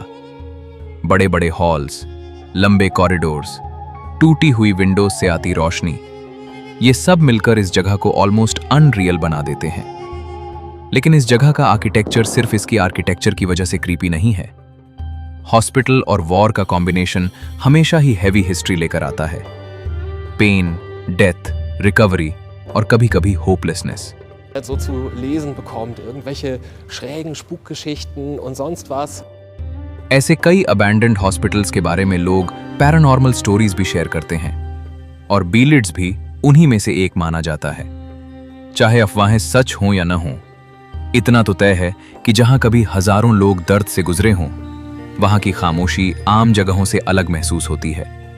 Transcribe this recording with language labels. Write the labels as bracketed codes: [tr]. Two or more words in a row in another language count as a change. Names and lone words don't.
[hi] बड़े बड़े हॉल्स, लंबे कॉरिडोर्स, टूटी हुई विंडोज से आती रोशनी, ये सब मिलकर इस जगह को [en] almost unreal [hi] बना देते हैं। लेकिन इस जगह का आर्किटेक्चर सिर्फ इसकी आर्किटेक्चर की वजह से क्रीपी नहीं है। हॉस्पिटल और वॉर का कॉम्बिनेशन हमेशा ही [en] heavy history [hi] लेकर आता है। [en] pain, death, recovery [hi] और कभी-कभी [en] होपलेसनेस। [de] So zu lesen bekommt, irgendwelche schrägen Spukgeschichten und sonst was. [hi] ऐसे कई [en] abandoned hospitals [hi] के बारे में लोग [en] paranormal stories [hi] भी शेयर करते हैं और बीलिड्स भी उन्हीं में से एक माना जाता है। चाहे अफवाहें सच हों या न हों, इतना तो तय है कि जहां कभी हजारों लोग दर्द से गुजरे हों, वहां की खामोशी आम जगहों से अलग महसूस होती है।